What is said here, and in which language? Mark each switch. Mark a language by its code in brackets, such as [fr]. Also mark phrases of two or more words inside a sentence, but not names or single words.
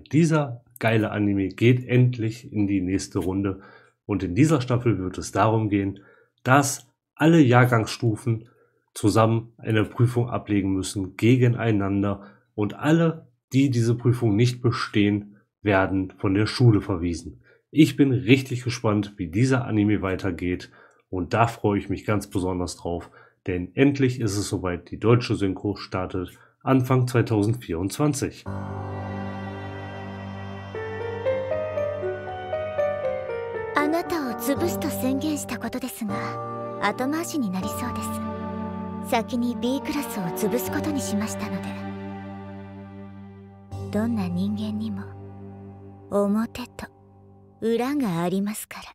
[de] Dieser geile Anime geht endlich in die nächste Runde und in dieser Staffel wird es darum gehen, dass alle Jahrgangsstufen zusammen eine Prüfung ablegen müssen gegeneinander und alle, die diese Prüfung nicht bestehen, werden von der Schule verwiesen. Ich bin richtig gespannt, wie dieser Anime weitergeht und da freue ich mich ganz besonders drauf. Denn endlich ist es soweit, die deutsche Synchro startet Anfang 2024. [ja] あなたを潰すと宣言したことですが、後回しになりそうです。先に B クラスを潰すことにしましたので。どんな人間にも表と裏がありますから。